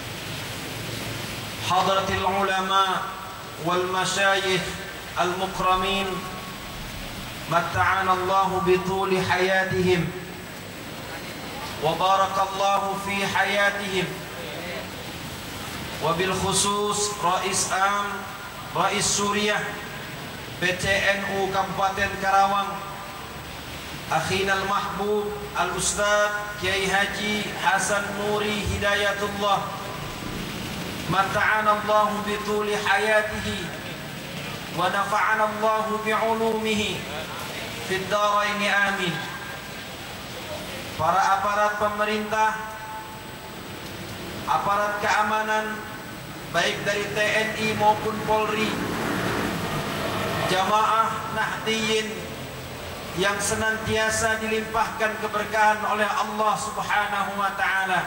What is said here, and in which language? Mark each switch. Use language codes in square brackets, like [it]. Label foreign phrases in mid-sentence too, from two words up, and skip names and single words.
[ar] حضرة العلماء والمشايخ المكرمين متعنا الله بطول حياتهم وبارك الله في حياتهم، وبالخصوص رئيس سوريا PCNU Kabupaten Karawang أخينا المحبوب الأستاذ Kiai Haji Hasan Nuri Hidayatullah, متعنا الله بطول حياته ونفعنا الله بعلومه في الدارين آمين. [id] Para aparat pemerintah, aparat keamanan baik dari TNI maupun Polri, jamaah Nahdiyin yang senantiasa dilimpahkan keberkahan oleh Allah [ar] سبحانه وتعالى.